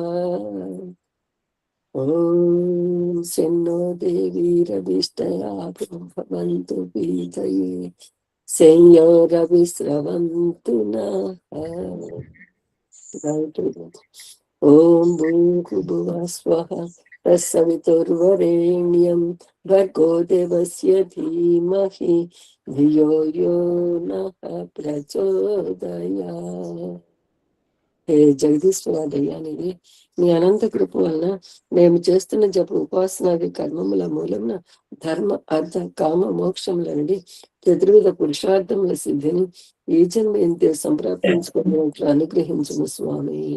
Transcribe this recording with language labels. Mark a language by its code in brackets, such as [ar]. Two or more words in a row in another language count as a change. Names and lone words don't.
[sa] ॐ शन्नो देवीरभिष्टया भवन्तु पीतये संयोरविस्रवन्तु नः ॐ भूर्भुवः स्वः तत्सवितुर्वरेण्यं भर्गो देवस्य धीमहि धियो यो नः [te] प्रचोदयात् హే జగదీశ్వర దయానిధి నీ అనంత కృప వలన మేము చేస్తున్న జప ఉపాసనాది కర్మముల మూలమున ధర్మ అర్థ కామ మోక్షముల నుండి చతుర్విధ పురుషార్థముల సిద్ధిని ఈ జన్మ ఇంతే సంప్రాప్తించుకున్నట్లు అనుగ్రహించుము స్వామి.